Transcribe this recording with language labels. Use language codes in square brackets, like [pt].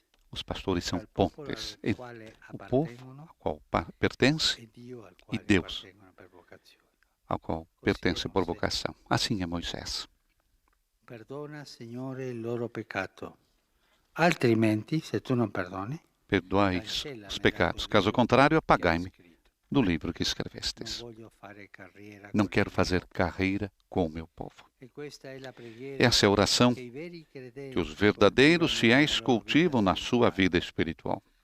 [pt] Os pastores são pontes. O povo ao qual pertence e Deus ao qual pertence por vocação. Assim é Moisés. [it] Perdona, Signore, il loro peccato. Altrimenti, se tu non perdoni, [pt] perdoai os pecados. Caso contrário, apagai-me do livro que escrevestes. Não quero fazer carreira com o meu povo. Essa é a oração que os verdadeiros fiéis cultivam na sua vida espiritual.